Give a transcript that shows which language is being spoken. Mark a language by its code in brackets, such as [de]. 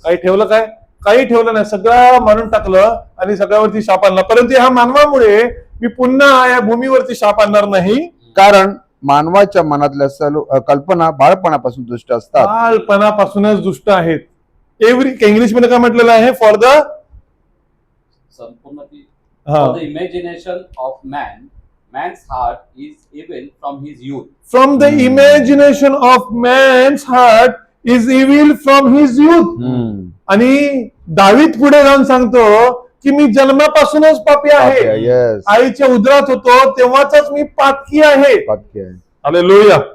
[mr] काही ठेवलं काय, काही ठेवलं नाही, सगळं मारून टाकलं आणि सगळ्यावरती शाप आणला. परंतु ह्या मानवामुळे मी पुन्हा या भूमीवरती शाप आणणार नाही. कारण मानवाच्या मनातल्या सर्व कल्पना बाळपणापासून दुष्ट असतात. बालपणापासूनच दुष्ट आहेत. इंग्लिश मध्ये काय म्हटलेलं आहे, [en] for the [mr] संपूर्ण ती हा [en] For the imagination of man, man's heart is evil from his youth. From the imagination of man's heart is evil from his youth. [mr] आणि दावीद पुढे जाऊन सांगतो की मी जन्मापासूनच पापी आहे, [en] Yes. [mr] आईच्या उदरात होतो तेव्हाच मी पातकी आहे. हालेलुया.